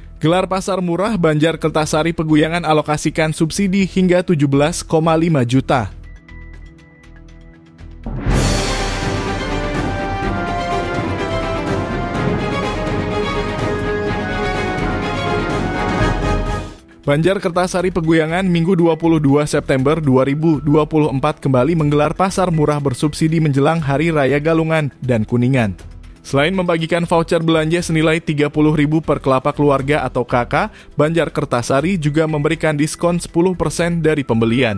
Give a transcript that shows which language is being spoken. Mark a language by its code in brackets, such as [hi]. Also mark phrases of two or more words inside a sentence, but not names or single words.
[id] Gelar pasar murah Banjar Kertasari Peguyangan alokasikan subsidi hingga 17,5 juta. Banjar Kertasari Peguyangan Minggu 22 September 2024 kembali menggelar pasar murah bersubsidi menjelang Hari Raya Galungan dan Kuningan. Selain membagikan voucher belanja senilai Rp30.000 per kelapa keluarga atau KK, Banjar Kertasari juga memberikan diskon 10% dari pembelian.